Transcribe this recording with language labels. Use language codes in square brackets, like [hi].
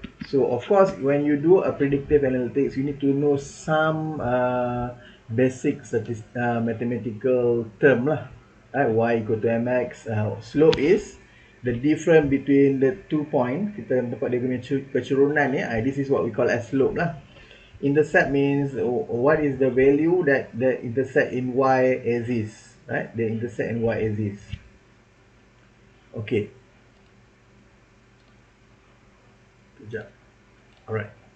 [en] So of course, when you do a predictive analytics, you need to know some basic mathematical term lah. Y equal to mx. Slope is the difference between the 2 points. [ms] Kita dapat dia punya kecerunan ya. [en] This is what we call as slope lah. Intercept means what is the value that the intercept in y axis, right? The intercept in y axis. Okay. Good job. Alright.